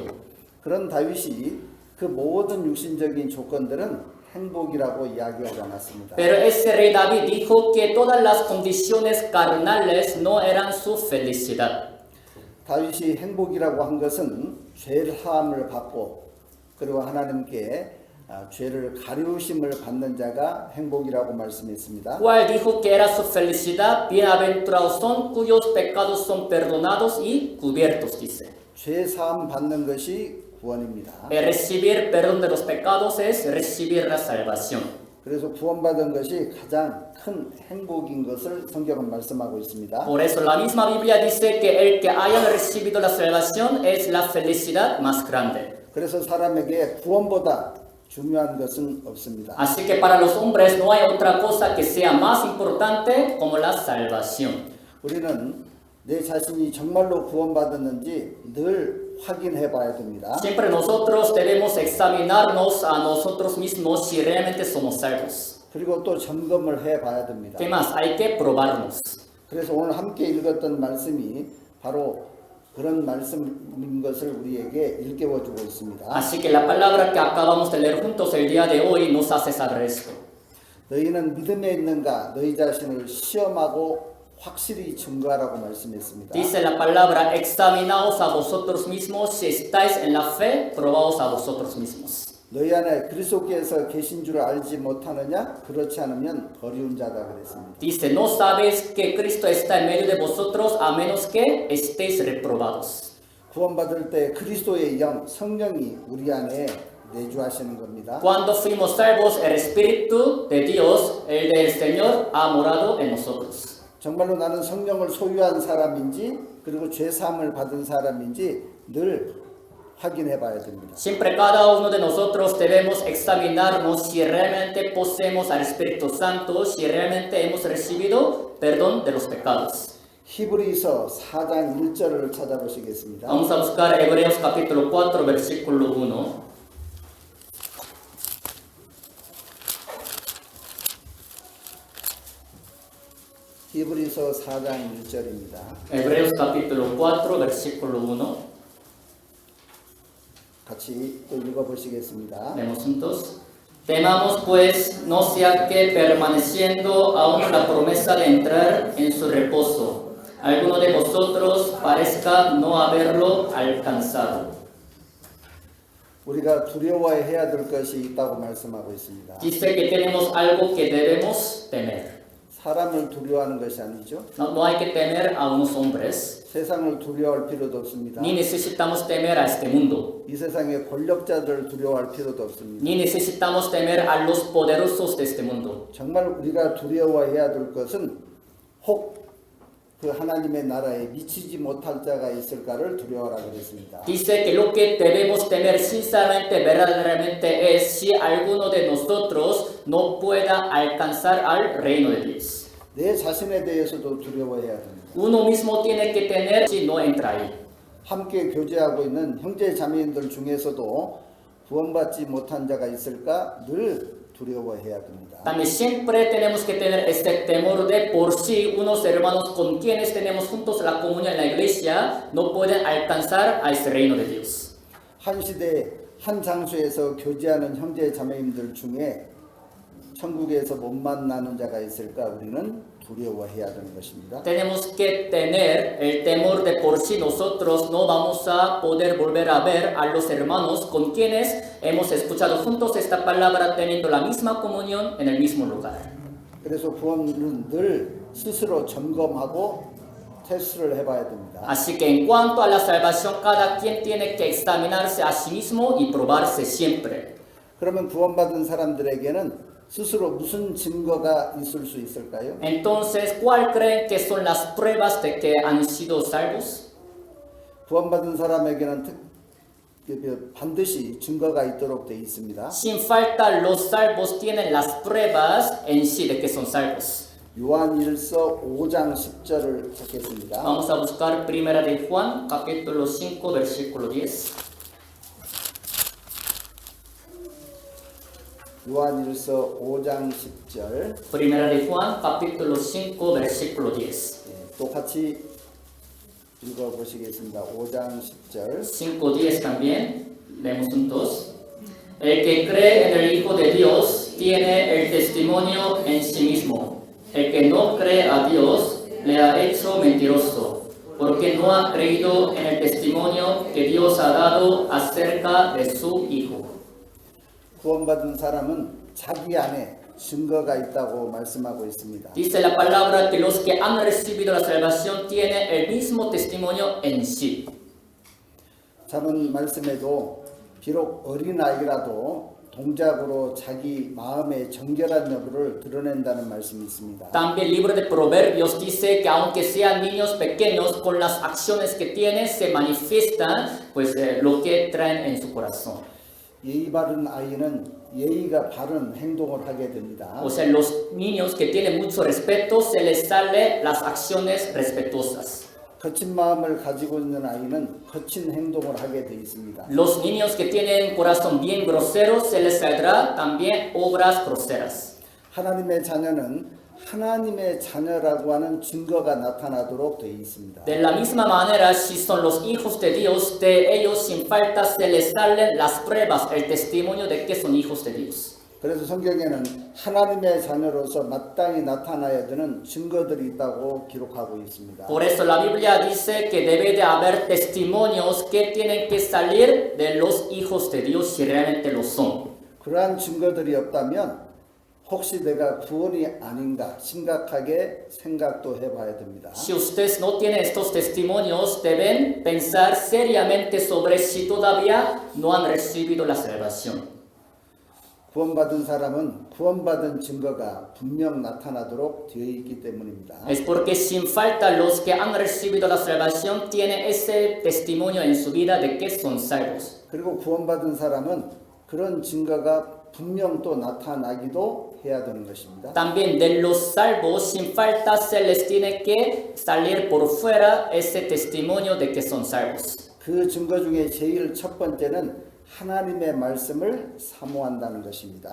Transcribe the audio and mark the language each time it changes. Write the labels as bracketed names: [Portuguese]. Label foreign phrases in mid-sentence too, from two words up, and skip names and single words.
[Korean] 그런 다윗이 그 모든 육신적인 조건들은 행복이라고 이야기하지 않았습니다. [Spanish] Pero ese rey David dijo que todas las condiciones carnales no eran su felicidad. [Korean] 다윗이 행복이라고 한 것은 죄 사함을 받고 그리고 하나님께 죄를 가리우심을 받는 자가 행복이라고 말씀했습니다. [Spanish] ¿Cuál dijo que era su felicidad? Bienaventurados son cuyos pecados son perdonados y cubiertos, dice. [Korean] 죄 사함 받는 것이 구원입니다. [Spanish] El recibir perdón de los pecados es recibir la salvación. [Korean] 그래서 구원받은 것이 가장 큰 행복인 것을 성경은 말씀하고 있습니다. [Spanish] Por eso la misma Biblia dice que el que haya recibido la salvación es la felicidad más grande. [Korean] 그래서 사람에게 구원보다 중요한 것은 없습니다. [Spanish] Así que para los hombres no hay otra cosa que sea más importante como la salvación. [Korean] 우리는 내 자신이 정말로 구원받았는지 늘 확인해 봐야 됩니다. [Spanish] Siempre nosotros debemos examinarnos a nosotros mismos si realmente somos salvos. [Korean] 그리고 또 점검을 해 봐야 됩니다. [Spanish] ¿Qué más? Hay que probarnos. [Korean] 그래서 오늘 함께 읽었던 말씀이 바로 그런 말씀인 것을 우리에게 일깨워 주고 있습니다. [Spanish] Así que la palabra que acabamos de leer juntos el día de hoy nos hace saber esto. [Korean] 너희는 믿음에 있는가 너희 자신을 시험하고 확실히 증거하라고 말씀했습니다. [Spanish] Dice la palabra, examinaos a vosotros mismos, si estáis en la fe, probaos a vosotros mismos. [Korean] 너희 안에 그리스도께서 계신 줄 알지 못하느냐? 그렇지 않으면 버리운 자다 그랬습니다. [Spanish] Dice, ¿no sabes que Cristo está en medio de vosotros a menos que estéis reprobados? [Korean] 구원받을 때 그리스도의 영, 성령이 우리 안에 내주하시는 겁니다. [Spanish] Cuando fuimos salvos, el Espíritu de Dios, el del Señor, ha morado en nosotros. [Korean] 정말로 나는 성령을 소유한 사람인지 그리고 죄 사함을 받은 사람인지 늘 확인해 봐야 됩니다. [Spanish] Siempre cada uno de nosotros debemos examinarnos si realmente poseemos al Espíritu Santo, si realmente hemos recibido perdón de los pecados. [Korean] 히브리서 4장 1절을 찾아보시겠습니다. [Spanish] Vamos a buscar Hebreos capítulo 4, versículo 1. [Korean] 히브리서 4장 1절입니다. [Spanish] Hebreos capítulo 4, versículo 1. [Korean] 같이 또 읽어보시겠습니다. [Spanish] Leemos juntos. Temamos pues no sea que permaneciendo aún la promesa de entrar en su reposo, alguno de vosotros parezca no haberlo alcanzado. [Korean] 우리가 두려워해야 될 것이 있다고 말씀하고 있습니다. [Spanish] Dice que tenemos algo que debemos temer. [Korean] 사람을 두려워하는 것이 아니죠. [Spanish] No hay que temer a unos hombres, [Korean] 세상을 두려워할 필요도 없습니다. [Spanish] ni necesitamos temer a este mundo, [Korean] 이 세상의 권력자들을 두려워할 필요도 없습니다. [Spanish] ni necesitamos temer a los poderosos de este mundo. [Korean] 정말 우리가 두려워해야 될 것은 혹 그 하나님의 나라에 미치지 못할 자가 있을까를 두려워하라 그랬습니다. [Spanish] Dice que lo que debemos temer sinceramente, verdaderamente es si alguno de nosotros no pueda alcanzar al reino de Dios. [Korean] 내 자신에 대해서도 두려워해야 됩니다. [Spanish] Uno mismo tiene que tener si no entra ahí. [Korean] 함께 교제하고 있는 형제 자매인들 중에서도 구원받지 못한 자가 있을까 늘 두려워해야 됩니다. [Spanish] También siempre tenemos que tener este temor de por si unos hermanos con quienes tenemos juntos la comunión en la iglesia no pueden alcanzar a ese reino de Dios. [Korean] 한 시대 한 장소에서 교제하는 형제 자매님들 중에 천국에서 못 만나는 자가 있을까 우리는 두려워해야 되는 것입니다. [Spanish] Tenemos que tener el temor de por si nosotros no vamos a poder volver a ver a los hermanos con quienes hemos escuchado juntos esta palabra teniendo la misma comunión en el mismo lugar. [Korean] 그래서 구원은 늘 스스로 점검하고 테스트를 해봐야 됩니다. [Spanish] Así que en cuanto a la salvación, cada quien tiene que examinarse a sí mismo y probarse siempre. [Korean] 그러면 구원받은 사람들에게는 스스로 무슨 증거가 있을 수 있을까요? [Spanish] Entonces, ¿cuál creen que son las pruebas de que han sido salvos? [Korean] 구원받은 사람에게는 반드시 증거가 있도록 되어 있습니다. [Spanish] Sin falta, los salvos tienen las pruebas en sí de que son salvos. [Korean] 요한일서 5장 10절을 찾겠습니다. [Spanish] Vamos a buscar Primera de Juan, capítulo 5, versículo 10. [Korean] 요한일서 5장 10절. [Spanish] Primera de Juan, capítulo 5, versículo 10. [Korean] 또 같이 읽어보시겠습니다. 5장 10절. [Spanish] 5:10 también, leemos juntos. El que cree en el Hijo de Dios tiene el testimonio en sí mismo. El que no cree a Dios le ha hecho mentiroso, porque no ha creído en el testimonio que Dios ha dado acerca de su Hijo. [Korean] 구원받은 사람은 자기 안에 증거가 있다고 말씀하고 있습니다. [Spanish] Dice la palabra que los que han recibido la salvación tienen el mismo testimonio en sí. [Korean] 자문 말씀에도 비록 어린 아이라도 동작으로 자기 마음의 정결한 여부를 드러낸다는 말씀이 있습니다. [Spanish] También el libro de Proverbios dice que aunque sean niños pequeños, con las acciones que tienen se manifiestan pues lo que traen en su corazón. [Korean] 예의 바른 아이는 예의가 바른 행동을 하게 됩니다. [Spanish] O sea, los niños que tienen mucho respeto se les sale las acciones respetuosas. [Korean] 거친 마음을 가지고 있는 아이는 거친 행동을 하게 돼 있습니다. [Spanish] Los niños que tienen corazón bien grosero se les saldrá también obras groseras. [Korean] 하나님의 자녀는 하나님의 자녀라고 하는 증거가 나타나도록 되어 있습니다. [Spanish] De la misma manera, si son los hijos de Dios, de ellos sin falta se les salen las pruebas, el testimonio de que son hijos de Dios. [Korean] 그래서 성경에는 하나님의 자녀로서 마땅히 나타나야 되는 증거들이 있다고 기록하고 있습니다. [Spanish] Por eso la Biblia dice que debe de haber testimonios que tienen que salir de los hijos de Dios si realmente lo son. [Korean] 그러한 증거들이 없다면 혹시 내가 구원이 아닌가 심각하게 생각도 해봐야 됩니다. [Spanish] Si ustedes no tienen estos testimonios, deben pensar seriamente sobre si todavía no han recibido la salvación. [Korean] 구원받은 사람은 구원받은 증거가 분명 나타나도록 되어 있기 때문입니다. [Spanish] Es porque sin falta los que han recibido la salvación tienen ese testimonio en su vida de que son salvos. [Korean] 그리고 구원받은 사람은 그런 증거가 분명 또 나타나기도 해야 되는 것입니다. [Spanish] También de los salvos, sin falta se les tiene que salir por fuera ese testimonio de que son salvos. [Korean] 그 증거 중에 제일 첫 번째는 하나님의 말씀을 사모한다는 것입니다.